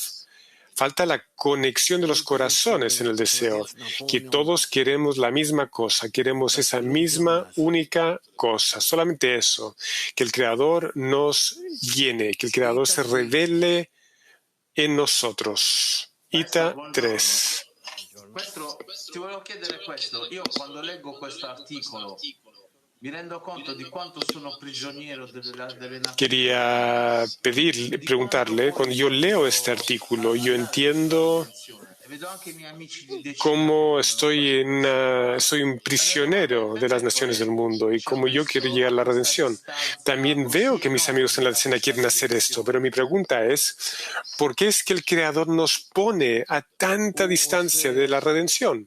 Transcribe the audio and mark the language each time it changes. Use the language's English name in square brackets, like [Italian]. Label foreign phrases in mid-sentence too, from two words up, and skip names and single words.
[Spanish] Falta la conexión de los corazones en el deseo, que todos queremos la misma cosa, queremos esa misma única cosa, solamente eso, que el Creador nos llene, que el Creador se revele en nosotros. Ita 3. [Italian] Maestro, ti volevo chiedere questo. Io quando leggo questo articolo mi rendo conto di quanto sono prigioniero delle nazioni. [Spanish] Quería preguntarle, cuando yo leo este artículo, yo entiendo cómo soy un prisionero de las naciones del mundo y cómo yo quiero llegar a la redención. También veo que mis amigos en la escena quieren hacer esto, pero mi pregunta es, ¿por qué es que el Creador nos pone a tanta distancia de la redención?